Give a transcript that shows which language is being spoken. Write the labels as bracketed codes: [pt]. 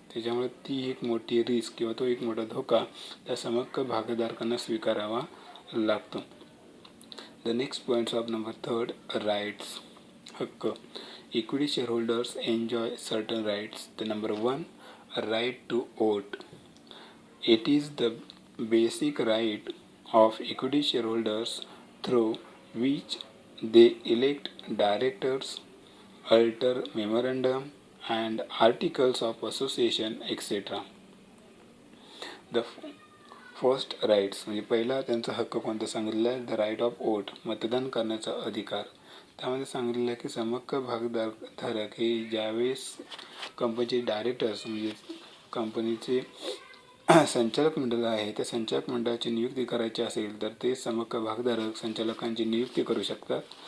[mr] त्याच्यामुळे ती एक मोठी रिस्क किंवा तो एक मोठा धोका त्या समहक्क भागधारकांना स्वीकारावा लागतो. [en] The next points of number third, rights हक्क. Equity shareholders enjoy certain rights. The number 1, right to vote. It is the basic right of equity shareholders through which they elect directors, alter memorandum and articles of association etc. The first rights [mr] म्हणजे पहिला त्यांचा हक्क कोणता सांगितलेला आहे, [en] the right of vote, [mr] मतदान करण्याचा अधिकार. त्यामध्ये सांगितलेलं आहे की समहक्क भागधारक हे ज्यावेळेस कंपनीचे डायरेक्टर्स म्हणजे कंपनीचे संचालक मंडळ आहे त्या संचालक मंडळाची नियुक्ती करायची असेल तर ते समहक्क भागधारक संचालकांची नियुक्ती करू शकतात.